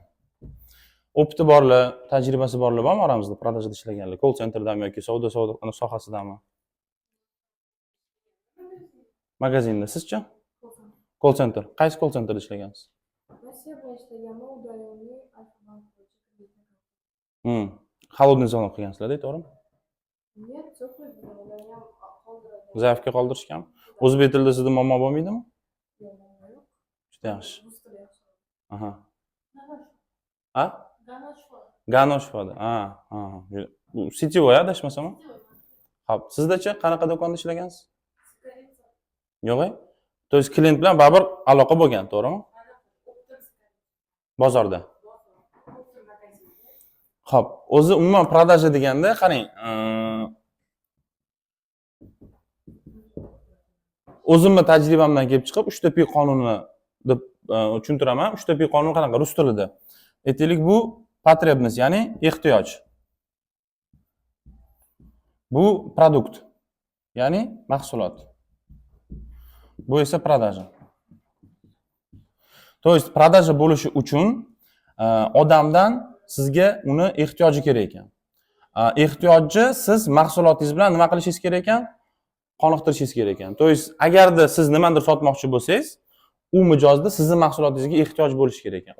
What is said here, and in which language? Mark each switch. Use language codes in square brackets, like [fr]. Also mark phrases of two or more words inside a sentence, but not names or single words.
[uz] Opti borlar, tajribasi borlar bormi oramizda продажада ishlaganlar, call centerdami yoki savdo sohasidami? Magazinda, sizchi? Call center. Qaysi call centerda ishlagansiz? Rossiya bilan ishlaganman, udalyonniy Alfa-bank bo'yicha. Холодный zona qilgansizlar-da, to'g'rimi? [ru] Нет, теплый был, [uz] ularni ham qoldiradi. Zaifga qoldirishgan. O'zbek tilida sizda muammo bo'lmaydimi? Yo'q. Juda yaxshi. Rus tili yaxshi. Aha. Ha? Ganoshvoda. Bu sityovoy adashmasam. Xo'p, sizda-chi qanaqa do'konda ishlagansiz? Yo'q-a? [ru] To есть [uz] klient bilan baribir aloqa bo'lgan, to'g'rimi? Bozorda. Xo'p, o'zi umuman продажа deganda, qarang, o'zimning tajribamdan kelib chiqib, 3 pi qonuni deb tushuntiraman. 3 pi qonuni qanaqa rus tilida? Aytaylik, bu потребность, ya'ni ehtiyoj. Bu produkt, ya'ni mahsulot. Bu esa продажа. [ru] To есть [uz] продажа bo'lishi uchun odamdan sizga uni ehtiyoji kerak ekan. Ehtiyojni siz mahsulotingiz bilan nima qilishingiz kerak ekan? Qoniqtirishingiz kerak ekan. [ru] To есть [uz] agarda siz nimadir sotmoqchi bo'lsangiz, u mijozda sizning mahsulotingizga ehtiyoj bo'lishi kerak ekan.